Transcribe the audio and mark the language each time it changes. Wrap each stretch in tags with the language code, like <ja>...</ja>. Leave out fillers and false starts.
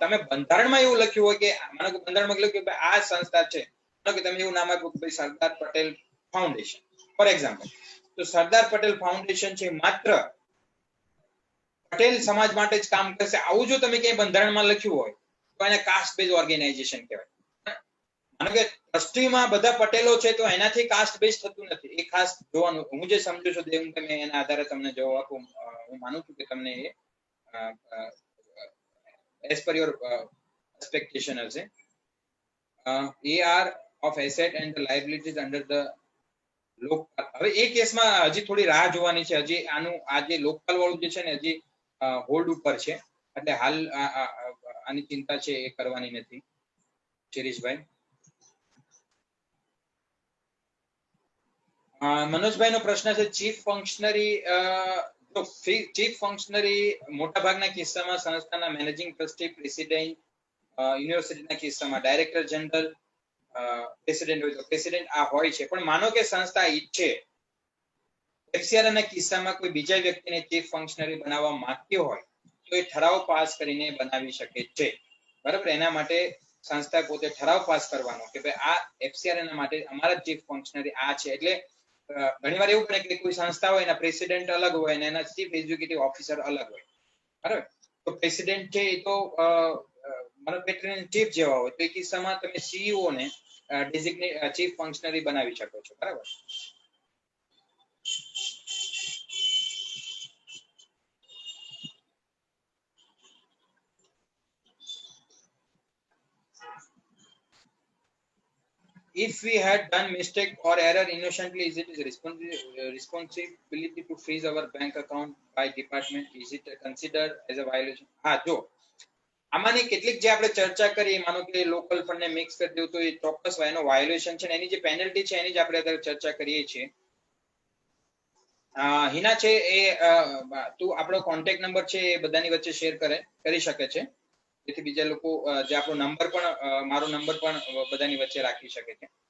<gu>તમે બંધારણમાં એવું લખ્યું હોય કે માનો કે બંધારણમાં લખ્યું કે આ સંસ્થા છે, માનો કે તમે એવું નામ આપ્યું કે ભાઈ Sardar Patel foundation for example, તો સરદાર પટેલ ફાઉન્ડેશન છે માત્ર પટેલ સમાજ માટે જ કામ કરશે, આવું જો તમે ક્યાંય બંધારણમાં લખ્યું હોય તો એને કાસ્ટ બેઝ ઓર્ગેનાઇઝેશન કહેવાય. માનો કે ટ્રસ્ટીમાં બધા પટેલો છે તો એનાથી કાસ્ટ બેઝ થતું નથી, એ ખાસ જોવાનું. હું જે સમજુ છું દેવ તમે એના આધારે તમને જવાબ આપું. હું માનું છું કે તમને એ</gu> <en>as per your expectation</en> <gu>હશે.</gu> <en>AR of asset and the liabilities under the Lokpal.</en> <gu>હવે એ કેસમાં હજી થોડી રાહ જોવાની છે, હજી આનું આ જે લોકપાલ વાળું જે છે ને હજી હોલ્ડ ઉપર છે, એટલે હાલ આની ચિંતા છે એ કરવાની નથી. શિરીષભાઈ, મનોજભાઈ નો પ્રશ્ન છે ચીફ ફંક્શનરી. તો ચીફ ફંક્શનરી મોટા ભાગના કિસ્સામાં સંસ્થાના મેનેજિંગ ટ્રસ્ટી, પ્રેસિડેન્ટ, યુનિવર્સિટીના કિસ્સામાં ડાયરેક્ટર જનરલ, પ્રેસિડેન્ટ હોય તો પ્રેસિડેન્ટ આ હોય છે. પણ માનો કે સંસ્થા ઈચ્છે એફસીઆર ના કિસ્સામાં કોઈ બીજા વ્યક્તિને ચીફ ફંક્શનરી બનાવવા માંગતી હોય તો એ ઠરાવ પાસ કરીને બનાવી શકે છે. બરાબર, એના માટે સંસ્થા પોતે ઠરાવ પાસ કરવાનો કે ભાઈ આ એફસીઆર ના માટે અમારા ચીફ ફંક્શનરી આ છે. એટલે ઘણીવાર એવું બને કે કોઈ સંસ્થા હોય એના પ્રેસિડેન્ટ અલગ હોય અને એના ચીફ એક્ઝિક્યુટિવ ઓફિસર અલગ હોય. બરાબર, તો પ્રેસિડેન્ટ છે એ તો મેનેજમેન્ટ ચીફ જેવા હોય, તો એ કિસ્સામાં તમે સીઈઓ ને ડેઝિગ્નેટ ચીફ ફંક્શનરી બનાવી શકો છો.</gu> <en>બરાબર, if we had done mistake or error innocently, is it responsibility to freeze our bank account by department? Is it considered as a violation?</en> <gu>હા, જો આમાંની કેટલીક જે આપણે ચર્ચા કરી, માનો કે લોકલ ફંડ ને મિક્સ કરી દેવું તો એ ચોક્કસ એનો વાયોલેશન છે, એની જે પેનલ્ટી છે એની જ આપણે અત્યારે ચર્ચા કરીએ છીએ. હિના છે એ તું આપણો કોન્ટેક્ટ નંબર છે એ બધાની વચ્ચે શેર કરી શકે છે, જેથી બીજા લોકો જે આપણો નંબર પણ મારો નંબર પણ બધાની વચ્ચે રાખી શકે છે.</gu>